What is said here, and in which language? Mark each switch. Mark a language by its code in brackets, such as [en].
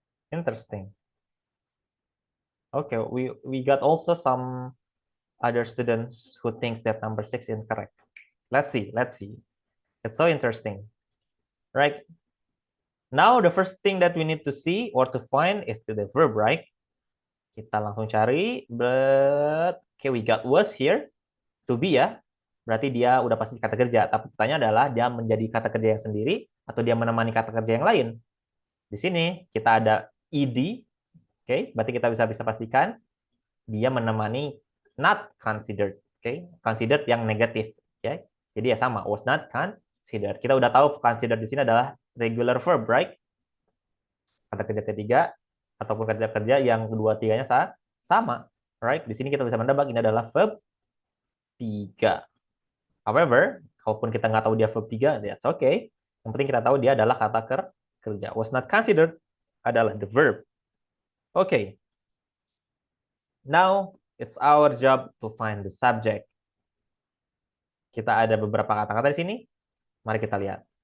[en] Interesting. Okay, we got also some other students who thinks that number 6 is incorrect. Let's see, let's see. It's so interesting, right? Now the first thing that we need to see or to find is the verb, right? [id] Kita langsung cari, [en] but okay, we got was here, to be ya. [id] Berarti dia udah pasti kata kerja. Tapi pertanyaan adalah dia menjadi kata kerja yang sendiri atau dia menemani kata kerja yang lain. Di sini kita ada ed, oke? Berarti kita bisa pastikan dia menemani not considered, oke? Considered yang negatif, oke? Jadi ya sama, was not considered. Kita udah tahu considered di sini adalah regular verb, right? Kata kerja ketiga ataupun kata kerja yang kedua tiganya sama, right? Di sini kita bisa menebak ini adalah verb 3. However, kalaupun kita nggak tahu dia verb 3, [en] that's okay. [id] Yang penting kita tahu dia adalah kata kerja. [en] Was not considered adalah the verb. Okay. Now, it's our job to find the subject. [id] Kita ada beberapa kata-kata di sini. Mari kita lihat.